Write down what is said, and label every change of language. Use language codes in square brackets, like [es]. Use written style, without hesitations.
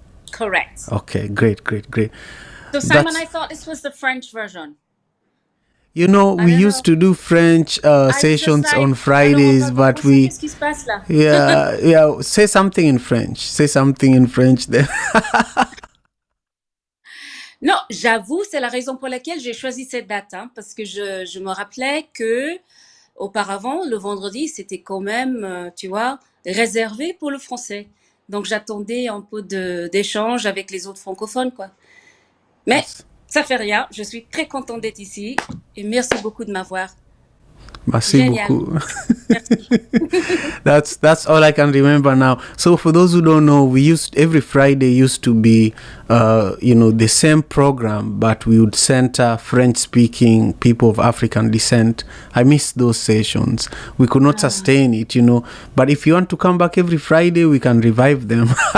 [en] Correct. Okay, great. So Simon, I thought this was the French version. We used to do French sessions on Fridays, but we... Yeah, say something in French. Then. [fr] Non, j'avoue, c'est la raison pour laquelle j'ai choisi cette date, parce que je me rappelais que auparavant, le vendredi, c'était quand même, tu vois, réservé pour le français. Donc j'attendais un peu d'échange avec les autres francophones, quoi. Mais ça fait rien, je suis très contente d'être ici et merci beaucoup de m'avoir. Merci beaucoup. [en] That's all I can remember now. So for those who don't know, every Friday used to be the same program, but we would center French speaking people of African descent. I miss those sessions. We could not sustain it, but if you want to come back every Friday, we can revive them.